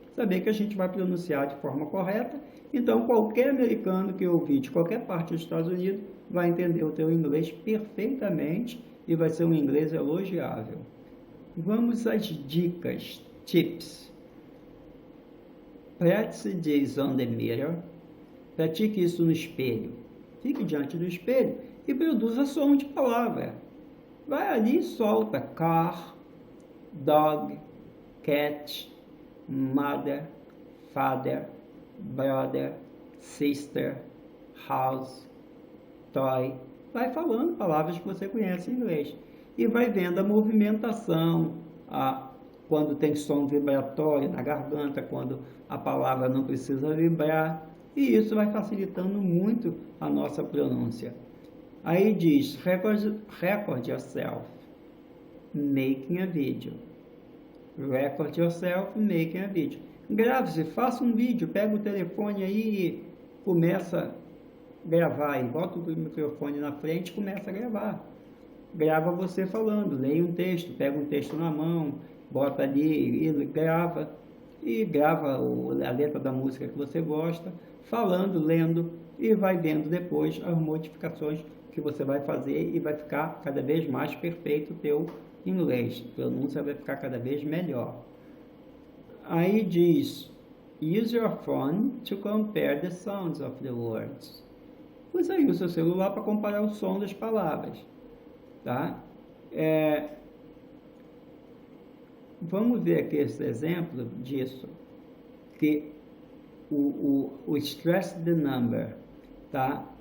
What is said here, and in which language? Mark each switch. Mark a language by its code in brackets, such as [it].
[pt] Saber que a gente vai pronunciar de forma correta. Então, qualquer americano que ouvir de qualquer parte dos Estados Unidos vai entender o teu inglês perfeitamente e vai ser um inglês elogiável. Vamos às dicas, [en] tips. Practice this on the mirror. [pt] Pratique isso no espelho. Fique diante do espelho e produza som de palavra. Vai ali e solta [en] car, dog, cat, mother, father, brother, sister, house, toy. [pt] Vai falando palavras que você conhece em inglês. E vai vendo a movimentação, quando tem som vibratório na garganta, quando a palavra não precisa vibrar. E isso vai facilitando muito a nossa pronúncia. Aí diz, [en] record yourself making a video. Record yourself making a video. [pt] Grave-se, faça um vídeo, pega o telefone aí e começa a gravar. E bota o microfone na frente e começa a gravar. Grava você falando, leia um texto, pega um texto na mão, bota ali e grava. E grava a letra da música que você gosta, falando, lendo, e vai vendo depois as modificações que você vai fazer e vai ficar cada vez mais perfeito o teu inglês. A pronúncia vai ficar cada vez melhor. Aí diz, [en] use your phone to compare the sounds of the words. [pt] Usa aí o seu celular para comparar o som das palavras. Tá? Vamos ver aqui esse exemplo disso, que o [en] stress the number, [pt] tá?